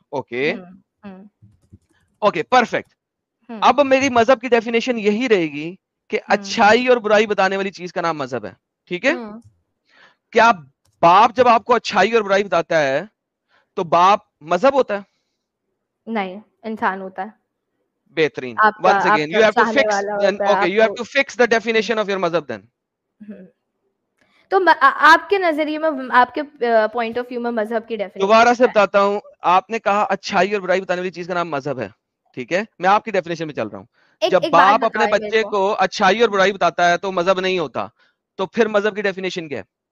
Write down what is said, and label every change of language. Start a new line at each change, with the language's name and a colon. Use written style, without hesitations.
Urdu: Okay okay perfect. اب میری مذہب کی ڈیفینیشن یہی رہے گی کہ اچھائی اور برائی بتانے والی چیز کا نام مذہب ہے. ٹھیک ہے, کیا باپ جب آپ کو اچھائی اور برائی بتاتا ہے تو باپ مذہب ہوتا ہے؟ نہیں, انسان ہوتا ہے. بہترین.
English: once again you have to fix then okay you have to fix the definition of your madhab then.
Urdu: تو آپ کے نظریے میں, آپ کے پوائنٹ آف ویو میں مذہب کی ڈیفینیشن دوبارہ سے بتاتا ہوں. آپ نے کہا اچھائی اور برائی بتانے والی چیز کا نام مذہب ہے. ٹھیک ہے, میں آپ کی ڈیفینیشن میں چل رہا ہوں. جب باپ اپنے بچے کو اچھائی اور برائی بتاتا ہے تو مذہب نہیں ہوتا, تو پھر مذہب کی ڈیفینیشن کیا ہے؟